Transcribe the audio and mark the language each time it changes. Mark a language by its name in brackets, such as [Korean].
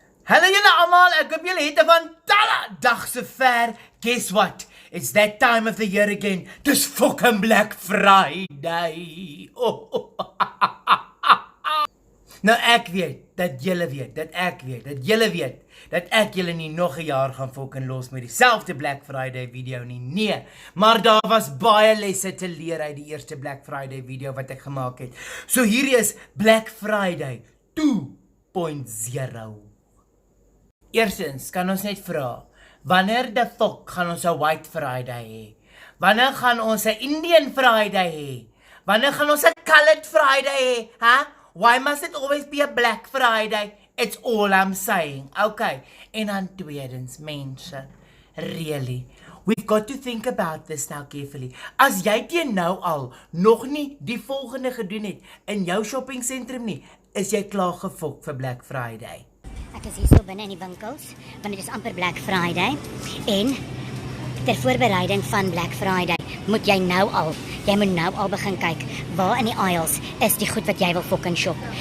[Afrikaans] Hallo julle almal, ek hoop julle het 'n fantastische dag sover. [English] Guess what? It's that time of the year again. [Afrikaans] Dis fucking Black Friday. Nou ek weet, dat julle weet, dat ek weet, dat julle weet, dat ek julle nie nog 'n jaar gaan fucking los met dieselfde Black Friday video nie. Nee, maar daar was baie lesse te leer uit die eerste Black Friday video wat ek gemaak het. So hierdie is Black Friday 2.0. Eerstens kan ons net vra, wanneer die fuck gaan ons 'n White Friday hê? Wanneer gaan ons 'n Indian Friday hê? Wanneer gaan ons 'n Colored Friday hê? Huh? [English] Why must it always be a Black Friday? It's all I'm saying. Okay. [Afrikaans] En dan tweedens, mense, [English] really, we've got to think about this now carefully. [Afrikaans] As jy teen nou al nog nie die volgende gedoen het in jou shopping sentrum nie, is jy klaar gefok vir Black Friday. Ek is hier so binne in die winkels, want dit is amper Black Friday en ter voorbereiding van Black Friday moet jy moet nou al begin kyk waar in die aisles is die goed wat jy wil fucking shop.